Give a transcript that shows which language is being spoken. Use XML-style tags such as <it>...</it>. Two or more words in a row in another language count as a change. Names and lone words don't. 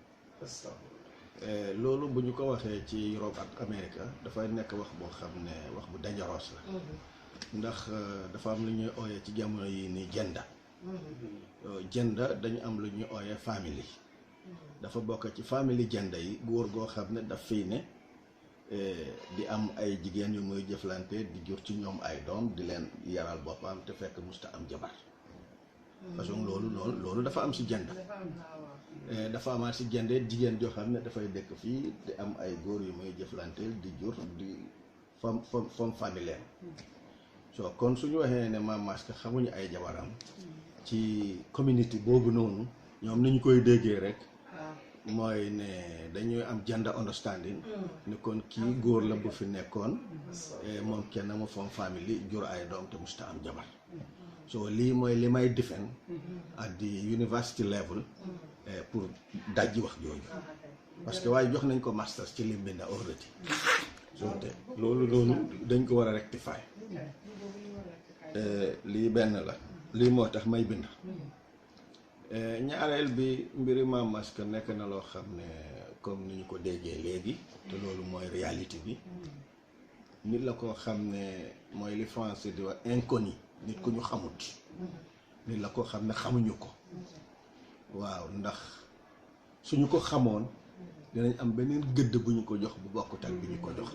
<wo>loolu bu ñu ko waxee ci Europe ak Amérique dafay nekk wax boo xam ne wax bu dangereux la ndax dafa am lu ñuy ooyee ci jamono yi ni gender dañu am lu ñuy ooyee family dafa bokk ci family gender yi góor goo xam ne daf fii ne di am ay jigéen yu muy jëflante di jur ci ñoom ay doom di leen yaral boppam te fekk musta am jabar façon loolu dafa am si gender dafa amaat si gender jigéen joo xam ne dafay dëkk fii di am ay góor yu muy jëflanteel di jur di fam familière so kon suñu waxee ne Mame Mass Ka xamuñu ay jabaram ci community boobu noonu ñoom ni ñu koy déggee rek mooy ne dañuy am</wo> <en>gender understanding</en> <wo>ni kon kii góor la bu fi nekkoon moom kenn mu fam famille jur ay doom te musta am jabar so lii mooy li may</wo> <en>defend at the university level</en> <wo>pour dajji wax jooju</wo> <fr>parce que</fr> <wo>waaye jox nañ ko masters ci lim bi na already so te loolu dañ ko war a rectifier lii benn la lii moo tax may bind ñaareel bi mbiri Mame Mass Ka nekk na loo xam ne comme ni ñu ko déggee léegi te loolu mooy réalité bi nit la koo xam ne mooy li français di wax inconnu nit ku ñu xamut nit la koo xam ne xamuñu ko waaw ndax suñu ko xamoon dinañ am beneen gëdd bu ñu ko jox bu bokkut ak bi ñu ko jox</wo>